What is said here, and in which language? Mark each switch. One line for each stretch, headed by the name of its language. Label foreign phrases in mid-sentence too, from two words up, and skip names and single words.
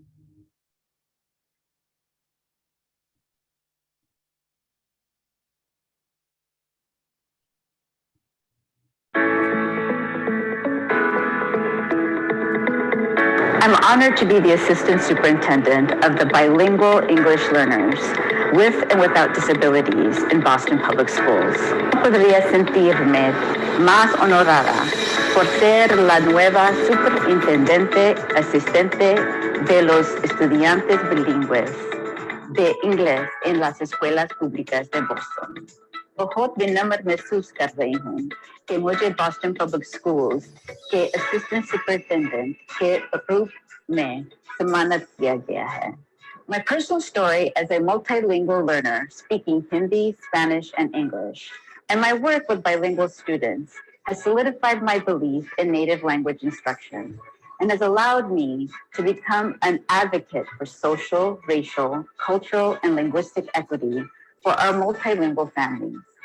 English: I'm honored to be the Assistant Superintendent of the Bilingual English Learners with and without disabilities in Boston Public Schools.
Spanish: No podría sentirme más honorada por ser la nueva superintendente asistente de los estudiantes bilingües de inglés en las escuelas públicas de Boston.
Hindi: बहुत विनम्र महसूस कर रही हूँ कि मुझे Boston Public Schools के
English: Assistant Superintendent
Hindi: के रूप में सम्मानित किया गया है.
English: My personal story as a multilingual learner speaking Hindi, Spanish, and English, and my work with bilingual students has solidified my belief in native language instruction and has allowed me to become an advocate for social, racial, cultural, and linguistic equity for our multilingual families.